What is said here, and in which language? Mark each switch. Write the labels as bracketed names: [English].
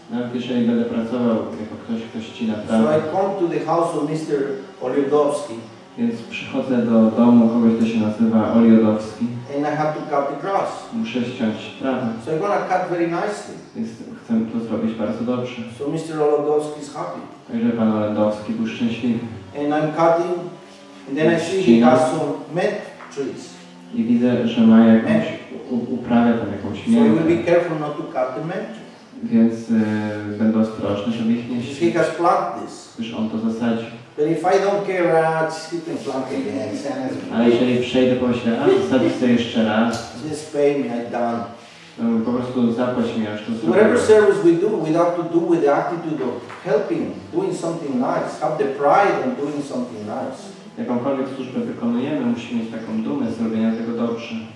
[Polish] Nawet jeżeli będę pracował jako ktoś ścina [English] so [Polish] trawę, [English] I come to the house of Mr. Oliodowski [Polish] więc przychodzę do domu kogoś, kto się nazywa Oliodowski. [English] and I have to cut the grass. [Polish] Muszę ściąć trawę, [English] So I'm going to cut very nicely. [Polish] więc chcę to zrobić bardzo dobrze. [English] So Mr. Oliodowski is happy. [Polish] Także pan Oliodowski był szczęśliwy. [English] And I'm cutting, and then I see he has some mint trees. [Polish] I widzę, że ma jakąś, uprawia tam jakąś [English] So you will [Polish] miętę, [English] be careful not to cut the mint trees. [Polish] więc będę ostrożny, żeby ich nie ściąć, [English] has planted this. [Polish] gdyż on to zasadził. [English] But if I don't care, just keep them planted again. [Polish] Ale jeżeli przejdę, pomyślę, zasadzić sobie jeszcze raz, [English] Just pay me, I'm done. [Polish] to po prostu zapłać mi, aż to [English] So whatever [Polish] zrobię. [English] service we do, we have to do with the attitude of helping, doing something nice, have the pride in doing something nice. [Polish] Jakąkolwiek służbę wykonujemy, musimy mieć taką dumę z robienia tego dobrze.